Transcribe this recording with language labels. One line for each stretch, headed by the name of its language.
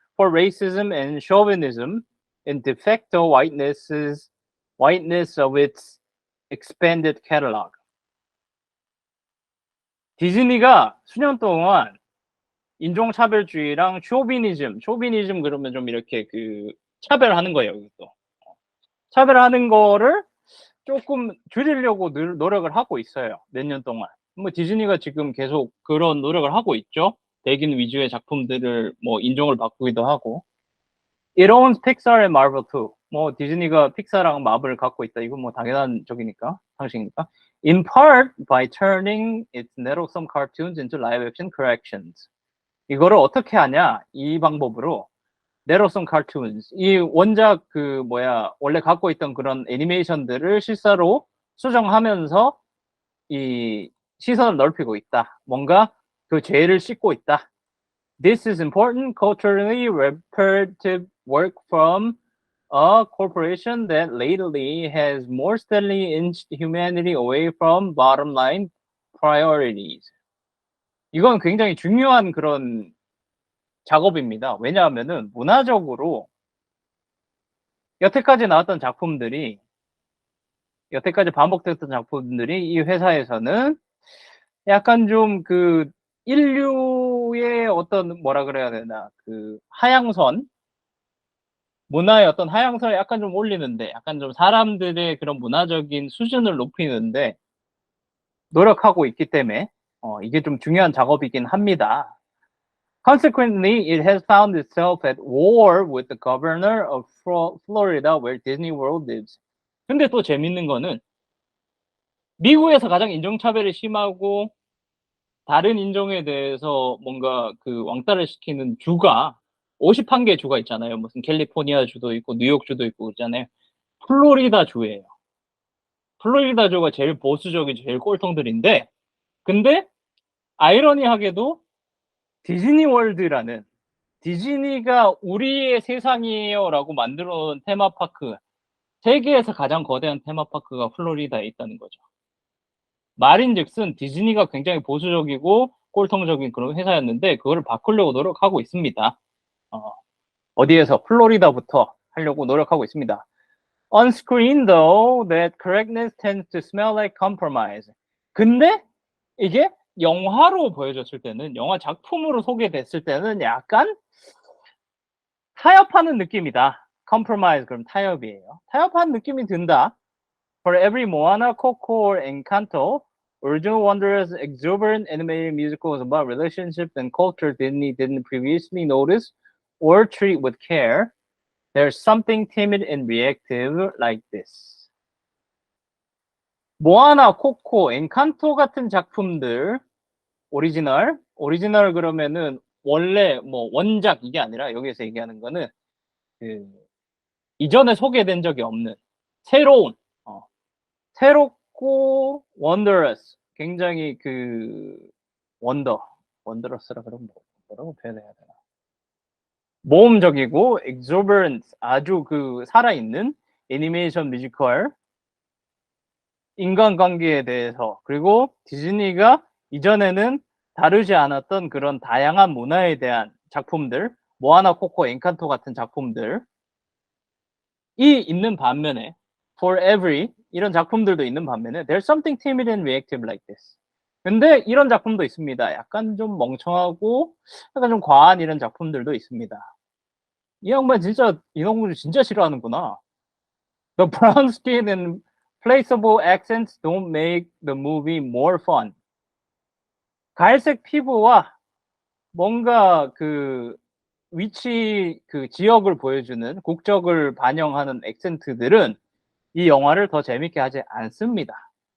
English: For racism and chauvinism and de facto whiteness of its expanded catalog.
Korean: 디즈니가 수년 동안 인종차별주의랑 쇼비니즘 그러면 좀 이렇게 그 차별하는 거예요, 이것도. 차별하는 거를 조금 줄이려고 노력을 하고 있어요. 몇 년 동안. 뭐 디즈니가 지금 계속 그런 노력을 하고 있죠. 백인 위주의 작품들을 뭐 인종을 바꾸기도 하고.
English: It owns Pixar and Marvel too.
Korean: 뭐 디즈니가 픽사랑 마블을 갖고 있다. 이건 뭐 당연한 상식이니까.
English: In part by turning its nettlesome cartoons into live action corrections.
Korean: 이거를 어떻게 하냐? 이 방법으로 nettlesome cartoons. 이 원작 원래 갖고 있던 그런 애니메이션들을 실사로 수정하면서 이 시선을 넓히고 있다. 뭔가 그 죄를 씻고 있다.
English: This is important culturally reparative work from a corporation that lately has more steadily inched humanity away from bottom line priorities.
Korean: 이건 굉장히 중요한 그런 작업입니다. 왜냐하면은 문화적으로 여태까지 반복됐던 작품들이 이 회사에서는 약간 좀 그 인류의 어떤 뭐라 그래야 되나 그 문화의 어떤 하향선을 약간 좀 올리는데 약간 좀 사람들의 그런 문화적인 수준을 높이는데 노력하고 있기 때문에 이게 좀 중요한 작업이긴 합니다.
English: Consequently, it has found itself at war with the governor of Florida, where Disney World lives.
Korean: 근데 또 재밌는 거는 미국에서 가장 인종차별이 심하고 다른 인종에 대해서 뭔가 그 왕따를 시키는 주가 51개 주가 있잖아요. 무슨 캘리포니아 주도 있고 뉴욕 주도 있고 그러잖아요. 플로리다 주예요. 플로리다 주가 제일 보수적이고 제일 꼴통들인데 근데 아이러니하게도 디즈니월드라는 디즈니가 우리의 세상이에요라고 만들어 놓은 테마파크 세계에서 가장 거대한 테마파크가 플로리다에 있다는 거죠. 말인즉슨 디즈니가 굉장히 보수적이고 꼴통적인 그런 회사였는데 그거를 바꾸려고 노력하고 있습니다. 어디에서 플로리다부터 하려고 노력하고 있습니다.
English: On screen though, that correctness tends to smell like compromise.
Korean: 근데 이게 영화로 보여줬을 때는 영화 작품으로 소개됐을 때는 약간 타협하는 느낌이다. compromise 그럼 타협이에요. 타협한 느낌이 든다. For every Moana, Coco, or Encanto,
English: Original Wondrous, exuberant animated musicals about relationships and culture Disney didn't previously notice or treat with care. There's something timid and reactive like this.
Korean: 모아나, 코코, 엔칸토 같은 작품들 오리지널 그러면은 원래 뭐 원작 이게 아니라 여기서 얘기하는 거는 그 이전에 소개된 적이 없는 새로운 새롭고 wondrous 굉장히 그 wondrous라 그러면 뭐라고 표현해야 되나 모험적이고 exuberant 아주 그 살아있는 애니메이션 뮤지컬 인간관계에 대해서 그리고 디즈니가 이전에는 다루지 않았던 그런 다양한 문화에 대한 작품들 모아나 코코 엔칸토 같은 작품들이 있는 반면에 For Every 이런 작품들도 있는 반면에 There's something timid and reactive like this. 근데 이런 작품도 있습니다. 약간 좀 멍청하고 약간 좀 과한 이런 작품들도 있습니다. 이 양반 진짜 인어공주 진짜 싫어하는구나.
English: The brown skin and placeable accents don't make the movie more fun.
Korean: 갈색 피부와 뭔가 그 위치 그 지역을 보여주는 국적을 반영하는 액센트들은 이 영화를 더 재밌게 하지 않습니다.